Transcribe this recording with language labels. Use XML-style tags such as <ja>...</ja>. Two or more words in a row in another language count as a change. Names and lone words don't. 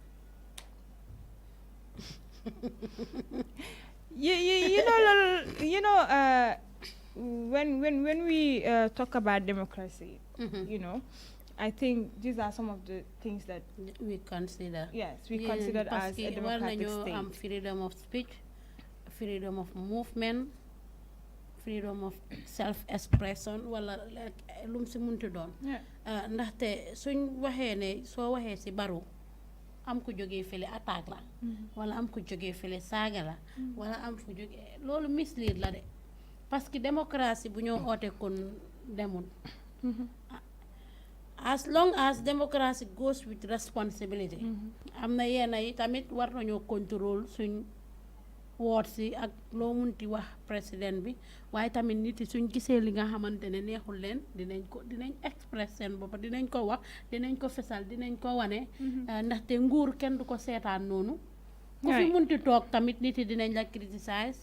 <en>When we talk about democracy, I think these are some of the things that we consider. Yes, we consider as a democratic state. Freedom of speech, freedom of movement, freedom of self-expression,</en> <wo>wala lum si muntu doon. Ndaxte suñ waxee ne soo waxee si Barrow am ku jógee fële attaque la. Wala am ku jógee fële saaga la. Wala am ku jógee loolu mislead la de.</wo> <fr>Parce que</fr> <wo>démocratie bu ñoo oote kon demul.</wo> <en>As long as democracy goes with responsibility.</en> <wo>Am na yenn yi tamit war nañoo contrôle suñ woot si ak loo munti wax président bi waaye tamit nit yi suñ gisee li nga xamante ne neexul leen dinañ express seen bopp dinañ ko wax dinañ ko fesal dinañ ko wane. Ndaxte nguur kenn du ko seetaan noonu. ku fi munti toog tamit nit yi dinañ la criticize.</wo>